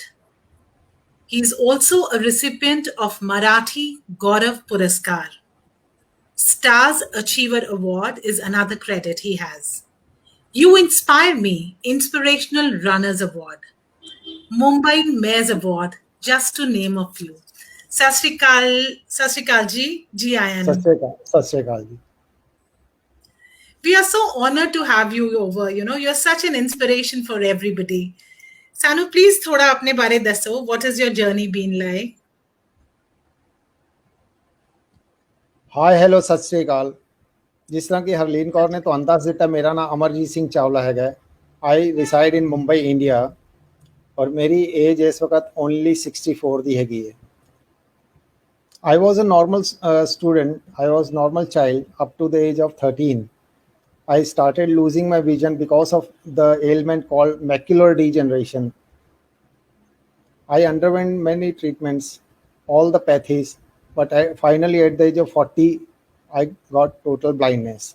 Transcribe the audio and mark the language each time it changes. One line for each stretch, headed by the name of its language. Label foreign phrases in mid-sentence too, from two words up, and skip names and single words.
English: He is also a recipient of Marathi Gaurav Puraskar. Stars Achiever Award is another credit he has. You Inspire Me Inspirational Runners Award. Mumbai Mayor's Award, just to name a few.
Punjabi: ਸਤਿ ਸ਼੍ਰੀ ਅਕਾਲ ਜੀ, ਜੀ ਆਇਆਂ ਨੂੰ। ਸਤਿ ਸ਼੍ਰੀ ਅਕਾਲ ਜੀ।
English: We are so honored to have you over. You're such an inspiration for everybody.
Punjabi: Sanu, please ਥੋੜਾ ਆਪਣੇ ਬਾਰੇ ਦੱਸੋ.
English: What has your journey been like?
Punjabi: ਹਾਈ ਹੈਲੋ ਸਤਿ ਸ਼੍ਰੀ ਅਕਾਲ। ਜਿਸ ਤਰ੍ਹਾਂ ਕਿ ਹਰਲੀਨ ਕੌਰ ਨੇ ਤੁਹਾਨੂੰ ਦੱਸ ਦਿੱਤਾ, ਮੇਰਾ ਨਾਮ ਅਮਰਜੀਤ ਸਿੰਘ ਚਾਵਲਾ ਹੈਗਾ।
English: I reside in Mumbai India
Hindi: और मेरी एज इस वक्त ओनली 64
Punjabi: ਦੀ ਹੈਗੀ ਹੈ।
English: I was a normal student. I was normal child up to the age of 13. I started losing my vision because of the ailment called macular degeneration. I underwent many treatments, all the pathies, but finally at the age of 40, I got total blindness.